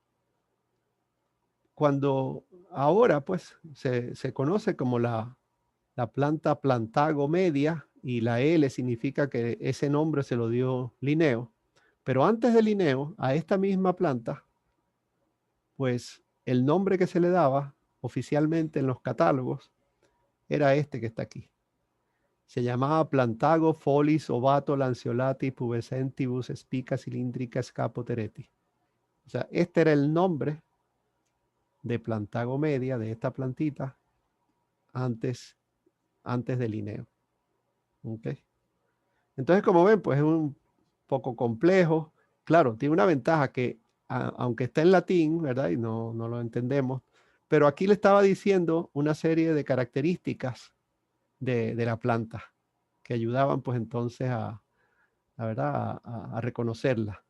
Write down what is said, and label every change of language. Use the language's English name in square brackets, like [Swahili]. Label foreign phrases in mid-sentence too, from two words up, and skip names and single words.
[Spanish] Cuando ahora, pues, se conoce como la planta Plantago media, y la L significa que ese nombre se lo dio Linneo. Pero antes de Linneo, a esta misma planta, pues el nombre que se le daba oficialmente en los catálogos era este que está aquí. Se llamaba [Latin] Plantago folis ovato lanceolati pubescentibus spica cilíndrica scapotereti. [Spanish] O sea, este era el nombre de Plantago media, de esta plantita, antes de Linneo. ¿Okay? Entonces, como ven, pues es un poco complejo. Claro, tiene una ventaja que, aunque está en latín, ¿verdad?, y no lo entendemos, pero aquí le estaba diciendo una serie de características de la planta que ayudaban pues entonces ¿verdad?, a reconocerla.